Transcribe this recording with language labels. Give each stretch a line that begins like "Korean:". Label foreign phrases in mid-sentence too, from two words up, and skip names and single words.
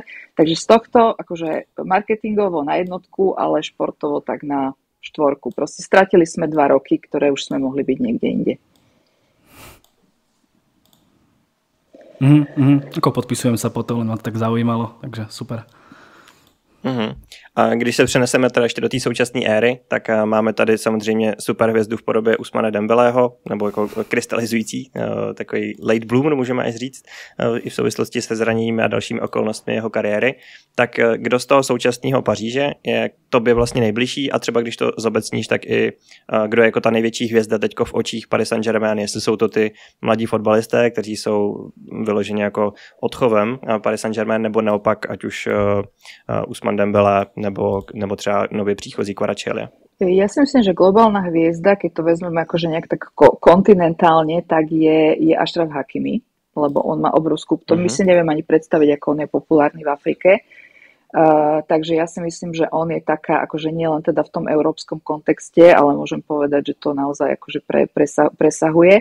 Slovak: Takže z tohto akože marketingovo na jednotku, ale športovo tak na štvorku. Proste stratili sme 2 roky, ktoré už sme mohli byť niekde inde. Ako podpisujem sa potom, len ma to tak zaujímalo, takže super.
Czech: A když se přeneseme teda ještě do té současné éry, tak máme tady samozřejmě super hvězdu v podobě Ousmane Dembélého, nebo jako krystalizující, takový
English: late bloomer,
Czech: můžeme až říct, i v souvislosti se zraněními a dalšími okolnostmi jeho kariéry. Tak kdo z toho současného Paříže je tobě vlastně nejbližší a třeba když to zobecníš, tak i kdo je jako ta největší hvězda teďko v očích Paris Saint-Germain, jestli jsou to ty mladí fotbalisté, kteří jsou vyloženě jako odchovem Paris Saint-Germain, nebo naopak, ať už Ousmane Dembélé, nebo třeba nově příchozí Kvaratskhelia.
Slovak: Ja si myslím, že globálna hviezda, keď to vezmeme akože nejak tak kontinentálne, tak je Achraf Hakimi, lebo on má obrovskú, to my si neviem ani predstaviť, ako on je populárny v Afrike. Takže ja si myslím, že on je taká, akože nie len teda v tom európskom kontexte, ale môžem povedať, že to naozaj akože presahuje.